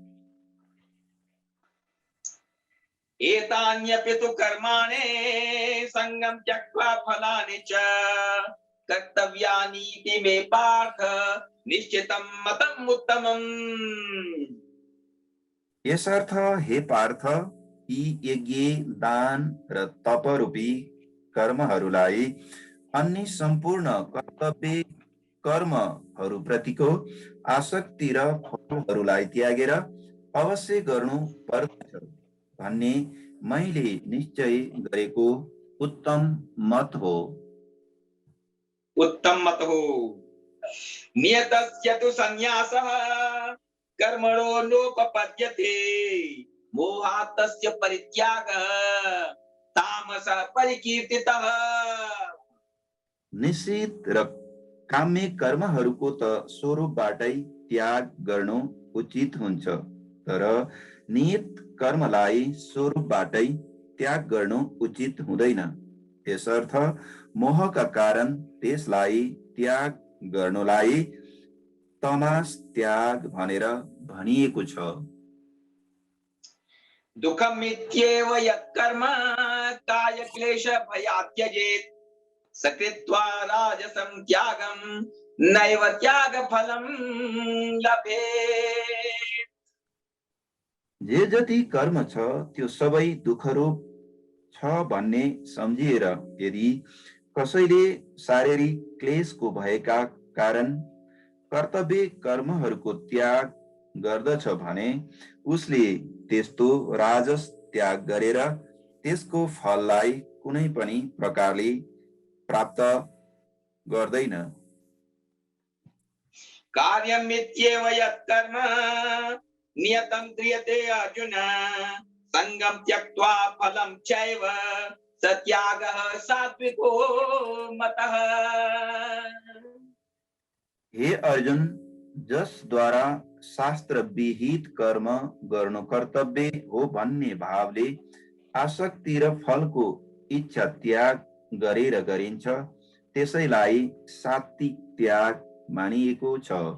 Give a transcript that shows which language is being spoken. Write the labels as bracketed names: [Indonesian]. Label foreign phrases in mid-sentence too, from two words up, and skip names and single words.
[Sanskrit] एतान्यपि तु कर्माणि संगं त्यक्त्वा फलानि च कर्तव्यानीति मे पार्थ निश्चितं मतम् उत्तमम्। [Nepali] यसर्थ हे पार्थ, यी यज्ञ दान र तपरूपी कर्महरूलाई अन्य सम्पूर्ण कर्तव्य कर्महरूप्रतिको आसक्ति र फलहरूलाई त्यागेर अवश्य गर्नु पर्दछ भन्ने मैले निश्चय गरेको उत्तम मत हो। [Sanskrit] नियतस्य तु संन्यासः कर्मणो नोपपद्यते मोहात् तस्य परित्यागः तामसः परिकीर्तितः। [Nepali] निश्चित र काम्य कर्महरूको त स्वरूपबाटै त्याग गर्नु उचित हुन्छ, तर नियत कर्मलाई स्वरूपबाटै त्याग गर्नु उचित हुँदैन। यसर्थ मोहका कारण त्यसलाई त्याग गर्नुलाई तमास त्याग भनेर भनिएको छ। [Sanskrit] दुःखमित्येव यत्कर्म काय क्लेश भयात् त्यजेत् सकृत्वा राजसं त्यागं नैव त्याग फलं लभेत्। [Nepali] जे जति कर्म छ त्यो सबै दुःखरूप छ भन्ने सम्झिएर यदि कसैले शारीरिक क्लेशको भएका कारण कर्तव्य कर्महरूको त्याग गर्दछ भने उसले त्यस्तो राजस त्याग गरेर त्यसको फललाई कुनै पनि प्रकारले प्राप्त गर्दैन। [Sanskrit] कार्यमित्येव यत्कर्म नियतं क्रियते अर्जुन संगं त्यक्त्वा फलं चैव स त्यागः सात्विको मतः। [Nepali] हे अर्जुन, जसद्वारा शास्त्र विहित कर्म गर्नु कर्तव्य हो भन्ने भावले आसक्ति र फलको इच्छा त्याग गरेर गरिन्छ त्यसैलाई सात्विक त्याग मानिएको छ।